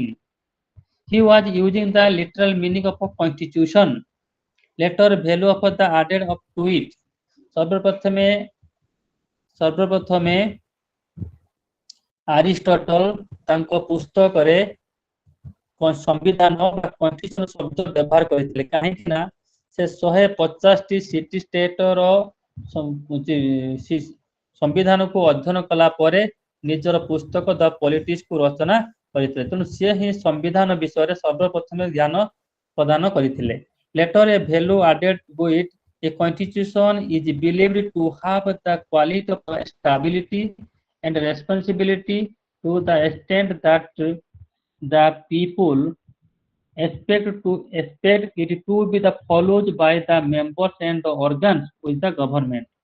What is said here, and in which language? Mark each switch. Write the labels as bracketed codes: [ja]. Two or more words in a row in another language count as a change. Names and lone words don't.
[en] He was using the literal meaning of a constitution. Later value of the added up to it. [or] ସର୍ବପ୍ରଥମେ ଆରିଷ୍ଟଟଲ ତାଙ୍କ ପୁସ୍ତକରେ ସମ୍ବିଧାନ ବା କନଷ୍ଟିଟ୍ୟୁସନ ଶବ୍ଦ ବ୍ୟବହାର କରିଥିଲେ, କାହିଁକି ନା ସେ 150ଟି [en] city stater [or] ସମ୍ବିଧାନକୁ ଅଧ୍ୟୟନ କଲା ପରେ ନିଜର ପୁସ୍ତକ ଦ ପଲିଟିକ୍ସକୁ ରଚନା କରିଥିଲେ। ତେଣୁ ସେ ହିଁ ସମ୍ବିଧାନ ବିଷୟରେ ସର୍ବପ୍ରଥମେ ଜ୍ଞାନ ପ୍ରଦାନ କରିଥିଲେ। [en] Later a value added to it. A constitution is believed to have the quality of stability and responsibility to the extent that the people expect it to be followed by the members and the organs with the government.